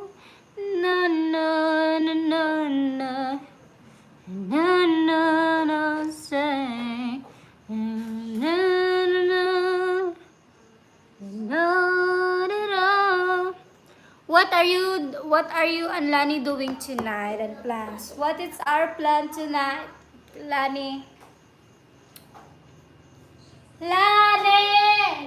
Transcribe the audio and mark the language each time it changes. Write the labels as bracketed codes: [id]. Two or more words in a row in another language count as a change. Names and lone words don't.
[en] Na na na na na na na na say na na na not at all. What are you and Lani doing tonight and plans? What is our plan tonight, Lani? Lani!